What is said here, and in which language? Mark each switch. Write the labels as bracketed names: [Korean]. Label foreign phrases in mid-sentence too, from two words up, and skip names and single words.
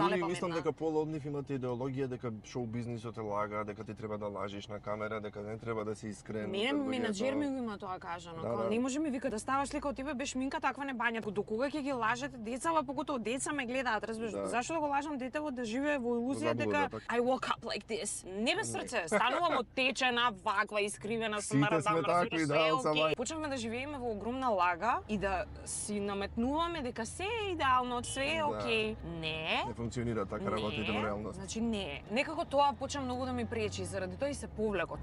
[Macedonian] Дури мислам дека полу од нив имате идеологија дека шоу бизнисот е лага, дека ти треба да лажиш на камера, дека не треба да си искрен. Мене менаџер ми го има тоа кажано. Да. Не може ми вика да ставаш лика од тебе без шминка, таква не бања. До кога ќе ги лажете децава, поготово деца ме гледаат, разбираш? Зашто да го лажам детево да живее во илузија дека [English] I woke up like this. [Macedonian] Не без срце, станувам оттечена, ваква, искривена, сме такви, да, сама. Почнавме да живееме во огромна лага и да си наметнуваме дека се е идеално, све е окей. Не. Не функционира така работите во реалност. Значи не. Некако тоа почна многу да ми пречи, заради тоа и се повлекот.